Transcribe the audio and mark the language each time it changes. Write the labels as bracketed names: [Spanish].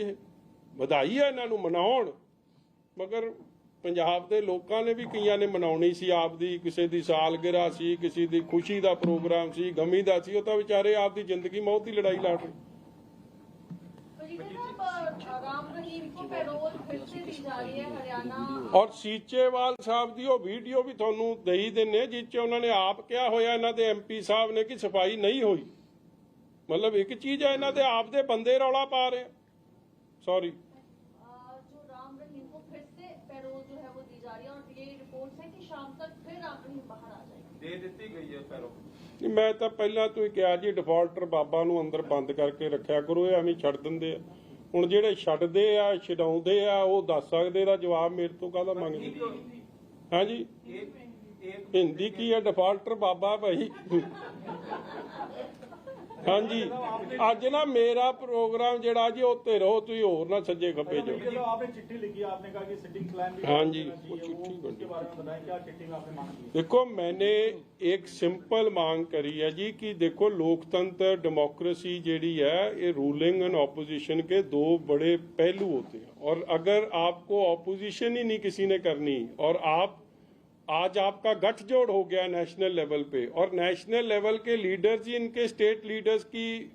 [Punjabi] ਇਹ ਵਧਾਈ ਹੈ ਇਹਨਾਂ ਨੂੰ, ਮਨਾਉਣ। ਮਗਰ ਪੰਜਾਬ ਦੇ ਲੋਕਾਂ ਨੇ ਵੀ ਕਈਆਂ ਨੇ ਮਨਾਉਣੀ ਸੀ ਆਪਦੀ, ਕਿਸੇ ਦੀ ਸਾਲਗਿਰਾ ਸੀ, ਕਿਸੇ ਦੀ ਖੁਸ਼ੀ ਦਾ ਪ੍ਰੋਗਰਾਮ ਸੀ, ਗਮੀ ਦਾ ਸੀ, ਉਹ ਤਾਂ ਵਿਚਾਰੇ ਆਪਦੀ ਜ਼ਿੰਦਗੀ ਮੌਤ ਦੀ ਲੜਾਈ ਲੜ ਰਹੇ। [Hindi] राम रहीम को पैरोल फिर से दी जा रही है हरियाणा। [Punjabi] ਔਰ ਸੀਚੇਵਾਲ ਸਾਹਿਬ ਦੀ ਉਹ ਵੀਡੀਓ ਵੀ ਤੁਹਾਨੂੰ ਦੇਈ ਦਿੰਨੇ ਜਿਸ 'ਚ ਉਹਨਾਂ ਨੇ ਆਪ ਕਿਹਾ ਹੋਇਆ ਇਹਨਾਂ ਦੇ ਐਮਪੀ ਸਾਹਿਬ ਨੇ ਕਿ ਸਫਾਈ ਨਹੀਂ ਹੋਈ। ਮਤਲਬ ਇੱਕ ਚੀਜ਼ ਹੈ ਇਹਨਾਂ ਦੇ ਆਪ ਦੇ ਬੰਦੇ ਰੌਲਾ ਪਾ ਰਹੇ। [English] sorry [Hindi] जो राम रहीम को फिर से पैरोल जो है वो दी जा रही है और ये रिपोर्ट है कि शाम तक फिर राम रहीम बाहर आ जाएंगे। [Punjabi] ਦੇ ਦਿੱਤੀ ਗਈ ਹੈ ਪੈਰੋਲ। ਮੈਂ ਤਾਂ ਪਹਿਲਾਂ ਤੋਂ ਹੀ ਕਿਹਾ ਜੀ ਡਿਫਾਲਟਰ ਬਾਬਾ ਨੂੰ ਅੰਦਰ ਬੰਦ ਕਰਕੇ ਰੱਖਿਆ ਕਰੋ, ਇਹ ਐਵੇਂ ਛੱਡ ਦਿੰਦੇ ਆ। ਹੁਣ ਜਿਹੜੇ ਛੱਡਦੇ ਆ ਛਡਾਉਂਦੇ ਆ ਉਹ ਦੱਸ ਸਕਦੇ ਦਾ ਜਵਾਬ ਮੇਰੇ ਤੋਂ ਕਾਹਦਾ ਮੰਗਦੇ। ਹਾਂਜੀ ਹਿੰਦੀ ਕੀ ਹੈ ਡਿਫਾਲਟਰ ਬਾਬਾ ਭਾਈ। ਹਾਂਜੀ ਅੱਜ ਨਾ ਮੇਰਾ ਪ੍ਰੋਗਰਾਮ ਜਿਹੜਾ ਜੀ ਉੱਤੇ ਰਹੋ, ਤੁਸੀਂ ਹੋਰ ਨਾ ਸੱਜੇ ਖੱਬੇ ਜਾਓ। [Hindi] आपने चिट्ठी लिखी, आपने कहा कि सिटिंग प्लान भी हाँ जी, वो चिट्ठी उसके बारे में बताएं, क्या चिट्ठी में आपने मांग की है? देखो मैंने एक सिंपल मांग करी है जी कि देखो लोकतंत्र डेमोक्रेसी जेडी है ये रूलिंग एंड ऑपोजिशन के दो बड़े पहलू होते हैं। और अगर आपको ऑपोजिशन ही नहीं किसी ने करनी और आप आज आपका गठजोड़ हो गया नेशनल लेवल पे और नेशनल लेवल के लीडर्स ही इनके स्टेट लीडर्स की